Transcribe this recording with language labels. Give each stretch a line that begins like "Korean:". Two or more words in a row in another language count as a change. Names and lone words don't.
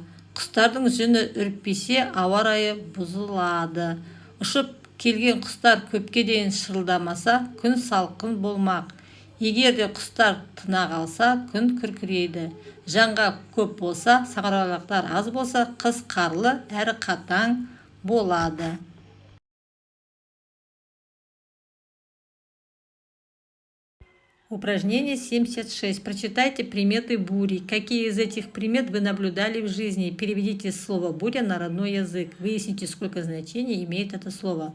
Kazakh: Құстардың жүні үрікпесе, ауа райы бұзылады. Ұшып келген құстар көпке дейін шырылдамаса, күн салқын болмақ. Егер де құстар тына қалса, күн күркірейді. Жаңға көп болса, саңырауқұлақтар аз болса, қыс қарлы әрі қатаң болады.
Russian: Упражнение 76. Прочитайте приметы бури. Какие из этих примет вы наблюдали в жизни? Переведите слово «буря» на родной язык. Выясните, сколько значений имеет это слово.